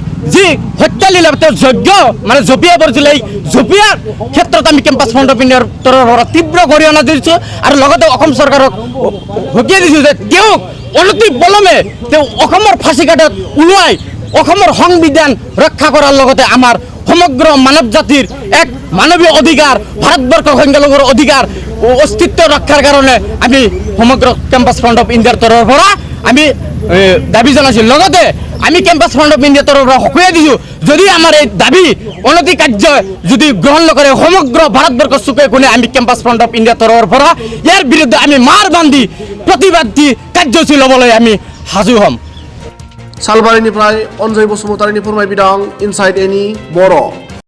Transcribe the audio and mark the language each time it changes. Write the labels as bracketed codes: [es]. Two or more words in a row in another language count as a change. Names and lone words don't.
[as] যি হত্যালীলা তেওঁ যজ্ঞ মানে জঁপিয়াই পৰিছিল, এই জঁপিয়াৰ ক্ষেত্ৰত আমি কেম্পাছ ফ্ৰণ্ট অফ ইণ্ডিয়াৰ তৰফৰ পৰা তীব্ৰ গৰিহণা দিছোঁ আৰু লগতে অসম চৰকাৰক সকীয়াই দিছোঁ যে তেওঁক অনতি পলমে তেওঁ অসমৰ ফাঁচীকাঠত ওলোৱাই অসমৰ সংবিধান ৰক্ষা কৰাৰ লগতে আমাৰ সমগ্ৰ মানৱ জাতিৰ এক মানৱীয় অধিকাৰ, ভাৰতবৰ্ষৰ সংখ্যালঘুৰ অধিকাৰ অস্তিত্ব ৰক্ষাৰ কাৰণে আমি সমগ্ৰ কেম্পাছ ফ্ৰণ্ট অফ ইণ্ডিয়াৰ তৰফৰ পৰা আমি দাবী জনাইছোঁ। লগতে আমি কেম্পাছ ফ্ৰণ্ট অফ ইণ্ডিয়াৰ তৰফৰ পৰা সকীয়াই দিছোঁ, যদি আমাৰ এই দাবী অনতি কাৰ্য যদি গ্ৰহণ নকৰে সমগ্ৰ ভাৰতবৰ্ষৰ চুকে কোণে আমি কেম্পাছ ফ্ৰণ্ট অফ ইণ্ডিয়াৰ তৰফৰ পৰা ইয়াৰ বিৰুদ্ধে আমি মাৰ বান্ধি প্ৰতিবাদী কাৰ্যসূচী ল'বলৈ আমি সাজু হ'ম। [brx] सालबारिनिफ्राय अनजय बसुमतारिनि फोरमायबिदां इनसाइड एनि बर'।